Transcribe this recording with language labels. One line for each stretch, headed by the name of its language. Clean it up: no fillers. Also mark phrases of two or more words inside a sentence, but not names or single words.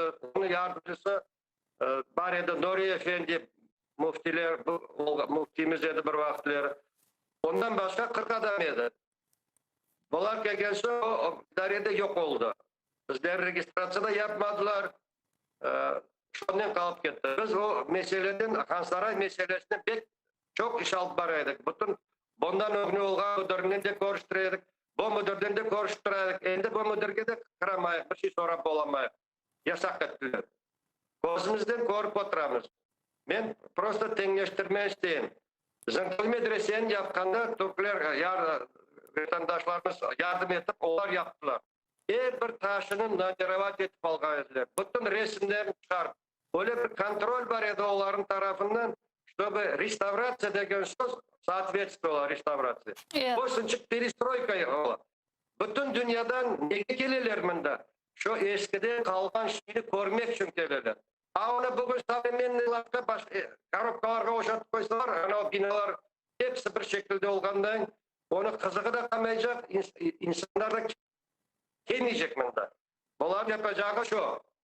Crimean Tatar: Onun yardımcısı var edi, Nuri Efendi muftimiz edi bir vakitleri. Ondan başka 40 adam edi. Bunlar gelgense o idarede yok oldu. Bizler registrasyada yapmadılar. Şundan kalıp gitti. Biz o meseleden, Hansaray meselesine çok iş alıp baraydık. Bütün bundan ögünü olgan müdüründen de görüştüreydik. Bu müdürden de görüştüreydik. Endi bu müdürge de kıramayık, bir şey sorap olamayık. Yasak ettiler. Gözümüzden görüp oturamız. Men prosta tengleştirme isteyim. Zınkıl medreseni yapkanda Türkler, vatandaşlarımız yardım etip onlar yaptılar. bir taşını nadirevat etip algan ediler. Bütün resimlerini çıkarıp, öyle bir kontrol var edi onların tarafından,
Russian: чтобы реставрация
Crimean Tatar: деген söz
Russian: соответствовала реставрации.
Crimean Tatar: Boşunçuk perestroyka ola. Bütün dünyadan nege gelirler mında? Şu eskiden kalgan şeyini görmek için gelirler. Ona bugün savremenlilikte korobkalarga oşatıp koysalar, ana binalar hepsi bir şekilde olgandan, onu kızığı da kalmayacak, insanlar da gelmeyecek mında. Bunlar yapacağı şu.